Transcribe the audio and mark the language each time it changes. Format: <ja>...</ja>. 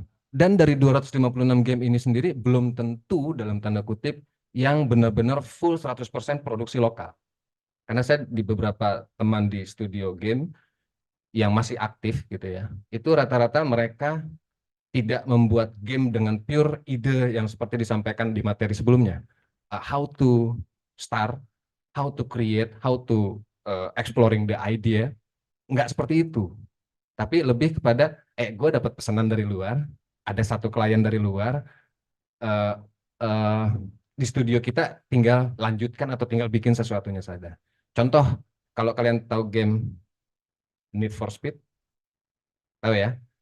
<id>Dan dari 256 game ini sendiri belum tentu dalam tanda kutip yang benar-benar full 100% produksi lokal. Karena saya di beberapa teman di studio game yang masih aktif gitu ya, itu rata-rata mereka tidak membuat game dengan pure ide yang seperti disampaikan di materi sebelumnya.</id> <en>How to start, how to create, how to exploring the idea.</en> <id>Enggak seperti itu. Tapi lebih kepada, gue dapat pesanan dari luar, ada satu klien dari luar, di studio kita tinggal lanjutkan atau tinggal bikin sesuatunya saja. Contoh, kalau kalian tahu game Need for Speed, tahu ya?</id>